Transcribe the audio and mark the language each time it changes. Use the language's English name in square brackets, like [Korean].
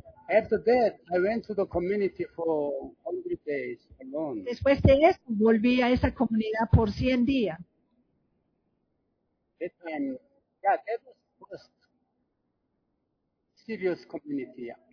[English] After that, I went to the community for 100 days alone. [Spanish] Después de eso, volví a esa comunidad por 100 días. [English] That time, yeah, that was the first serious community, yeah.